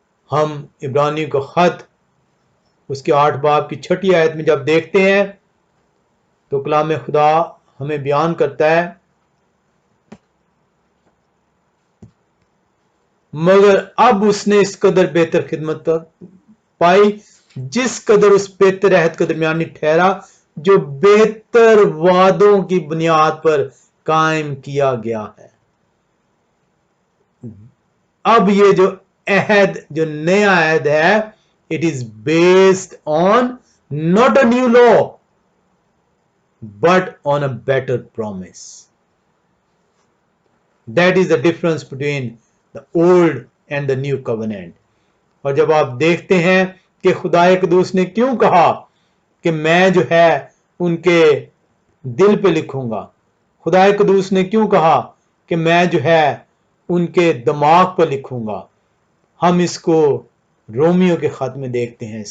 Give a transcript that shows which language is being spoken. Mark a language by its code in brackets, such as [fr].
[hi] हम इब्रानी को खत उसके 8 बाब की 6 आयत में जब देखते हैं तो कलाम खुदा हमें बयान करता है, मगर अब उसने इस कदर बेहतर खिदमत पाई जिस कदर उस बेहतर अहद के दरमियानी ठहरा जो बेहतर वादों की बुनियाद पर कायम किया गया है। अब ये जो अहद, जो नया अहद है, [en] It is based on not a new law but on a better promise. That is the difference between the old and the new covenant. [hi] और जब आप देखते हैं कि खुदाए कदूस ने क्यों कहा कि मैं जो है उनके दिल पे लिखूंगा, खुदाए कदूस ने क्यों कहा कि मैं जो है उनके दिमाग पर लिखूंगा, हम इसको रोमियो के खत में देखते हैं।